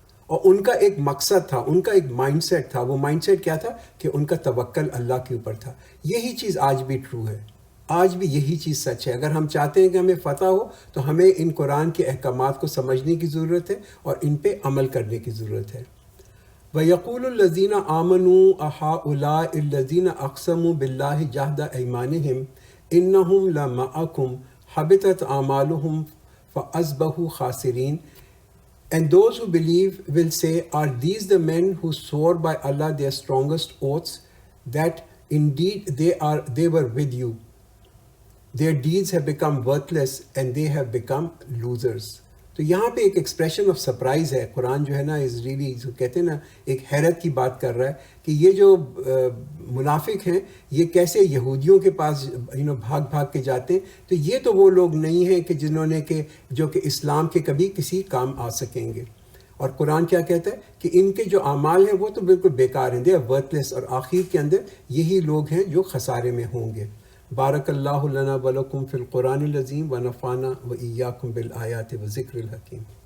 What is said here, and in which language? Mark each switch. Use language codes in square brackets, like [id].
[ur] اور ان کا ایک مقصد تھا، ان کا ایک مائنڈ سیٹ تھا۔ وہ مائنڈ سیٹ کیا تھا کہ ان کا توکل اللہ کے اوپر تھا۔ یہی چیز آج بھی ٹرو ہے، آج بھی یہی چیز سچ ہے۔ اگر ہم چاہتے ہیں کہ ہمیں فتح ہو تو ہمیں ان قرآن کے احکامات کو سمجھنے کی ضرورت ہے اور ان پہ عمل کرنے کی ضرورت ہے۔ [ar] وَيَقُولُ الَّذِينَ آمَنُوا أَهَٰؤُلَاءِ الَّذِينَ أَقْسَمُوا بِاللَّهِ جَهْدَ أَيْمَانِهِمْ إِنَّهُمْ لَمَعَكُمْ حَبِطَتْ أَعْمَالُهُمْ فَأَصْبَحُوا خَاسِرِينَ. [en] And those who believe will say, are these the men who swore by Allah their strongest oaths, that indeed they were with you? Their deeds have become worthless and they have become losers. [ur] تو یہاں پہ ایک [en] expression of surprise [ur] ہے۔ قرآن جو ہے نا [en] is really, [ur] جو کہتے ہیں نا، ایک حیرت کی بات کر رہا ہے کہ یہ جو منافق ہیں یہ کیسے یہودیوں کے پاس بھاگ بھاگ کے جاتے ہیں، تو یہ تو وہ لوگ نہیں ہیں کہ جنہوں نے جو کہ اسلام کے کبھی کسی کام آ سکیں گے۔ اور قرآن کیا کہتا ہے کہ ان کے جو اعمال ہیں وہ تو بالکل بیکار ہیں، [en] they are worthless, [ur] اور آخر کے اندر یہی لوگ ہیں جو خسارے میں ہوں گے۔ [ar] بارک اللہ لنا ولکم فی القرآن العظیم ونفعنا وإیاکم بالآیات وذکر الحکیم۔